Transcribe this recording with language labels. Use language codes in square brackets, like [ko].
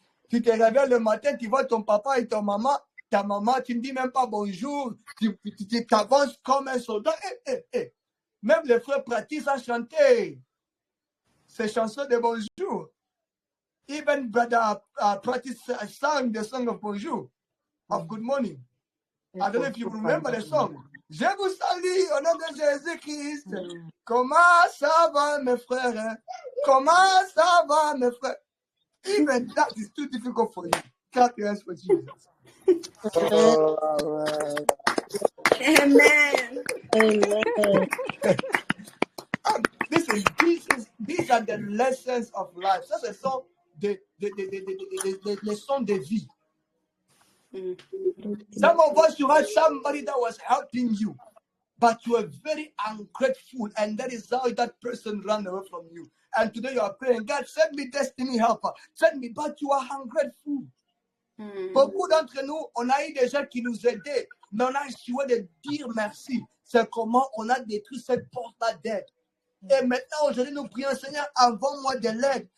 [fr] Tu te réveilles le matin, tu vois ton papa et ta maman, tu ne dis même pas bonjour, tu t'avances comme un soldat. Même les frères pratiquent à chanter ces chansons de bonjour. [en] Even brother practice sang the song of bonjour, of good morning. I don't know if you remember the song. [fr] Je vous salue au nom de Jésus-Christ. Comment ça va mes frères? Comment ça va mes frères? [en] Even that is too difficult for you. Clap your hands for Jesus. Oh, Amen. Amen. Listen, these are the lessons of life. [fr] Ça, ce sont des leçons de vie. [en] Some of us, you had somebody that was helping you, but you were very ungrateful, and that is how that person ran away from you. And today you are praying, God, send me destiny helper. Send me, but you are ungrateful. [fr] Beaucoup d'entre nous, on a eu des gens qui nous aidaient, mais on a échoué de dire merci. C'est comment on a détruit cette porte-là d'aide. Et maintenant, aujourd'hui, nous prions, Seigneur, envoie-moi de l'aide.